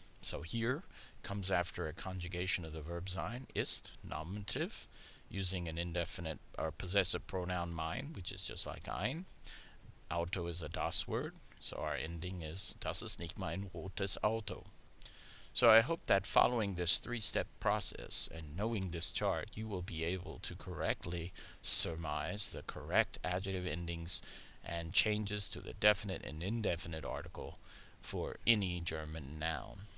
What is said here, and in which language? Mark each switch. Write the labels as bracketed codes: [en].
[en] So here comes after a conjugation of the verb sein, ist, nominative, using an indefinite or possessive pronoun mein, which is just like ein. Auto is a das word, so our ending is, [de] das ist nicht mein rotes Auto. [en] So I hope that following this three-step process and knowing this chart, you will be able to correctly surmise the correct adjective endings and changes to the definite and indefinite article for any German noun.